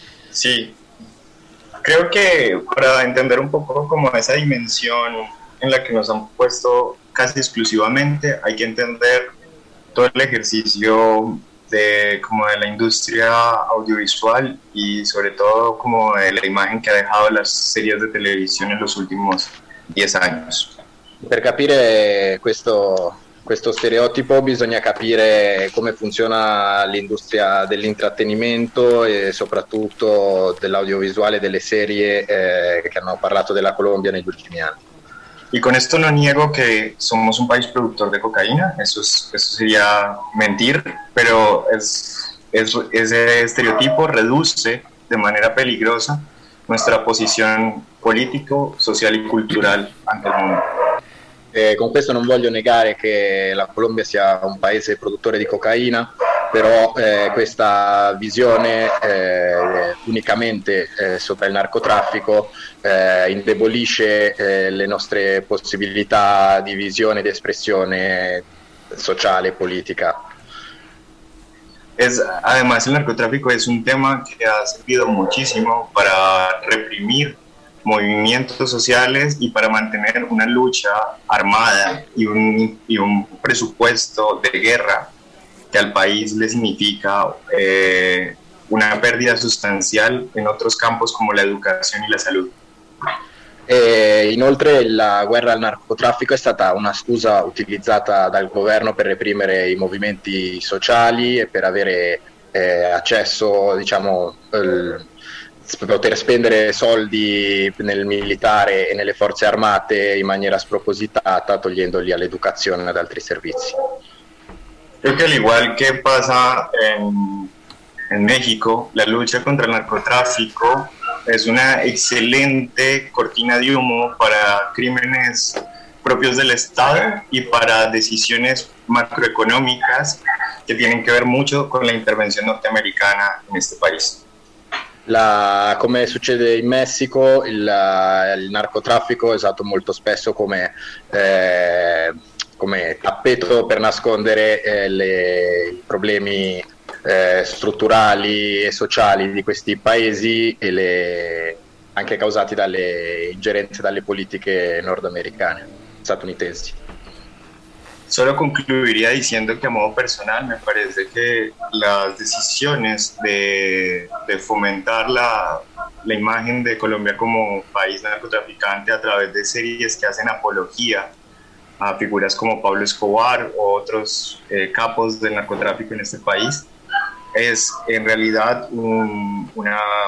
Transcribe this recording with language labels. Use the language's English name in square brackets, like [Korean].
[Spanish] Sí, creo que para entender un poco como esa dimensión en la que nos han puesto casi exclusivamente, hay que entender todo el ejercicio de la industria audiovisual y sobre todo como de la imagen que ha dejado las series de televisión en los últimos 10 años. [Italian] Per capire questo stereotipo bisogna capire come funziona l'industria dell'intrattenimento e soprattutto dell'audiovisuale, delle serie che hanno parlato della Colombia negli ultimi anni. [Spanish] Y con esto no niego que somos un país productor de cocaína, eso sería mentir, pero ese estereotipo reduce de manera peligrosa nuestra posición político, social y cultural ante el mundo. [Italian] Con questo non voglio negare che la Colombia sia un paese produttore di cocaina, però questa visione unicamente sopra il narcotraffico indebolisce le nostre possibilità di visione e di espressione sociale e politica. [Spanish] Además, [Italian] il narcotraffico è un tema che ha servito moltissimo per [Spanish] reprimir movimientos sociales y para mantener una lucha armada y un presupuesto de guerra que al país le significa una pérdida sustancial en otros campos como la educación y la salud. [Italian] Inoltre la guerra al narcotraffico è stata una scusa utilizzata dal governo per reprimere i movimenti sociali e per avere accesso, diciamo, poter spendere soldi nel militare e nelle forze armate in maniera spropositata, togliendoli all'educazione e ad altri servizi. [Spanish] Creo que al igual que pasa en México, la lucha contra el narcotráfico es una excelente cortina de humo para crímenes propios del Estado y para decisiones macroeconómicas que tienen que ver mucho con la intervención norteamericana en este país. [Italian] Come succede in Messico, il narcotraffico è usato molto spesso come tappeto per nascondere i problemi strutturali e sociali di questi paesi e le, anche causati dalle ingerenze, dalle politiche nordamericane, statunitensi. [Spanish] Solo concluiría diciendo que a modo personal me parece que las decisiones de fomentar la imagen de Colombia como país narcotraficante a través de series que hacen apología a figuras como Pablo Escobar o otros capos del narcotráfico en este país es en realidad una